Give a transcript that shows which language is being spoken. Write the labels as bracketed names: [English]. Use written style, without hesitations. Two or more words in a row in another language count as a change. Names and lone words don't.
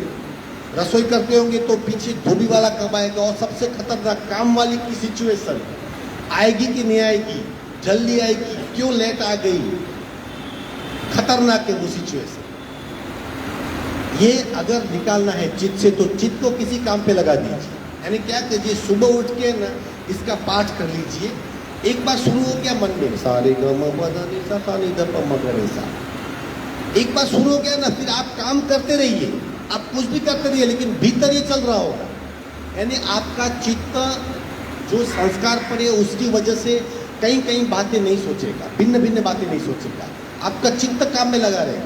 [Hindi] रसोई करते होंगे तो पीछे धोबी वाला कब आएगा, और सबसे खतरनाक काम वाली की सिचुएशन आएगी कि नहीं आएगी, जल्दी आएगी, क्यों लेट आ गई, खतरनाक है वो सिचुएशन। ये अगर निकालना है चित्त से, तो चित्त को किसी काम पे लगा दीजिए। यानी क्या कीजिए, सुबह उठ के ना इसका पाठ कर लीजिए। एक बार शुरू हो गया मन में सारे ग म प द नि सा सा नि द प म ग रे सा, एक बार शुरू हो गया ना, फिर आप काम करते रहिए, आप कुछ भी करते रहिए, लेकिन भीतर ये चल रहा होगा। यानी आपका चित्त जो संस्कार पर है उसकी वजह से कहीं कहीं बातें नहीं सोचेगा, भिन्न भिन्न बातें नहीं सोचेगा, आपका चित्त काम में लगा रहेगा।